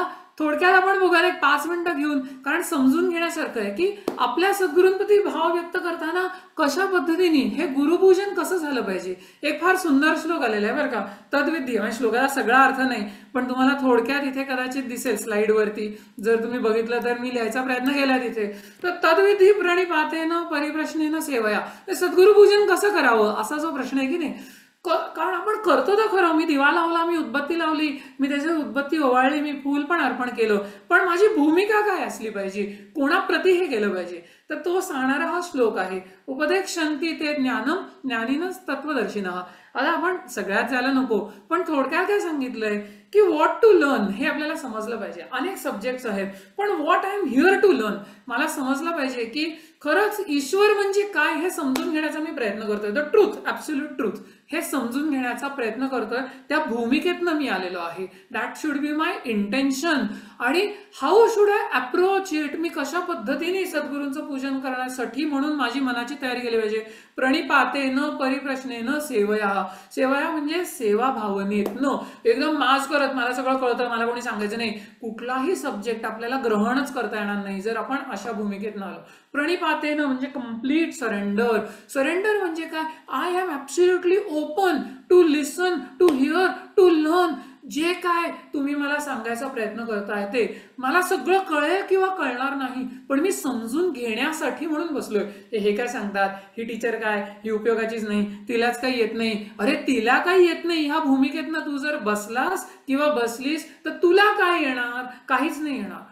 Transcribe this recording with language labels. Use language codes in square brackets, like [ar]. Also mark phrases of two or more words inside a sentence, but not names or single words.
[mr] थोडक्यात आपण बघायला एक 5 मिनिटं घेऊन, कारण समजून घेण्यासारखं आहे की आपल्या सद्गुरूंप्रती भाव व्यक्त करताना कशा पद्धतीने हे गुरुपूजन कसं झालं पाहिजे. एक फार सुंदर श्लोक आलेला आहे बरं का, तद्विधी. म्हणजे श्लोकाला सगळा अर्थ नाही पण तुम्हाला थोडक्यात इथे कदाचित दिसेल स्लाइडवरती, जर तुम्ही बघितलं तर मी लिहायचा प्रयत्न केला तिथे. तर [sa] तद्विधी प्रणिपातेन परिप्रश्नेन सेवया, [mr] सद्गुरुपूजन कसं करावं असा जो प्रश्न आहे की नाही. कारण आपण करतो तर खरं, मी दिवा लावला, मी उदबत्ती लावली, मी त्याच्यात उदबत्ती ओवाळली, मी फूल पण अर्पण केलं, पण माझी भूमिका काय असली पाहिजे, कोणाप्रती हे केलं पाहिजे, तर तो सांगणारा हा श्लोक आहे. [sa] उपदेक्षन्ति ते ज्ञानम ज्ञानिनच तत्वदर्शिनः. [mr] आता आपण सगळ्यात जायला नको, पण थोडक्यात काय सांगितलंय की [en] what to learn [mr] हे आपल्याला समजलं पाहिजे. अनेक सब्जेक्ट्स आहेत, पण [en] what I am here to learn [mr] मला समजलं पाहिजे की खरंच ईश्वर म्हणजे काय हे समजून घेण्याचा मी प्रयत्न करतोय. [en] the truth, absolute truth [mr] हे समजून घेण्याचा प्रयत्न करतोय. त्या भूमिकेतनं मी आलेलो आहे. [en] that should be my intention. आणि how should I approach it, [mr] मी कशा पद्धतीने सद्गुरूंचं पूजन करण्यासाठी म्हणून माझी मनाची तयारी केली पाहिजे. [sa] प्रणिपातेन परिप्रश्नेन सेवया. [mr] सेवया म्हणजे सेवा भावनेतनं, एकदम मास करत मला सगळं कळतं, मला कोणी सांगायचं नाही. कुठलाही सब्जेक्ट आपल्याला ग्रहणच करता येणार नाही जर आपण अशा भूमिकेतनं आलो. प्रणिपातेन म्हणजे [en] complete surrender. [mr] सरेंडर म्हणजे काय, [en] I am absolutely open to listen, to hear, to learn. [mr] जे काय तुम्ही मला सांगायचा प्रयत्न करताय ते मला सगळं कळेल किंवा कळणार नाही, पण मी समजून घेण्यासाठी म्हणून बसलोय. हे काय सांगतात, ही टीचर काय, ही उपयोगाचीच नाही, तिलाच काही येत नाही. अरे तिला काही येत नाही ह्या भूमिकेतनं तू जर बसलास किंवा बसलीस तर तुला काय येणार, काहीच नाही येणार.